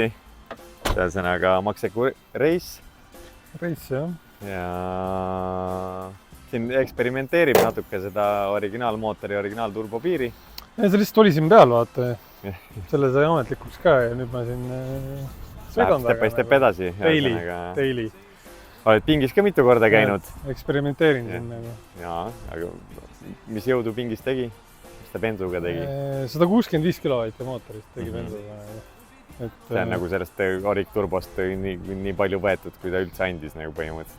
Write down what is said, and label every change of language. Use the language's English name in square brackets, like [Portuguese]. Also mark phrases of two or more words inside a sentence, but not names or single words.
[Estonian] Ühesõnaga Maxeku Race. Race, jah. Ja siin eksperimenteerib natuke seda originaalmootori, originaalturbo piiri. Ja see lihtsalt oli siin peal, vaata. Selle sai ametlikuks ka ja nüüd ma siin sõidan [English] step by step [Estonian] edasi. Daily. Oled pingis ka mitu korda käinud? Eksperimenteerin siin. Jaa, aga mis jõudu pingis tegi? Mis ta bensuga tegi? 165 kilovatti mootorist tegi bensuga. See on nagu sellest orikturbost nii palju võetud, kui ta üldse andis nagu põhimõtteliselt.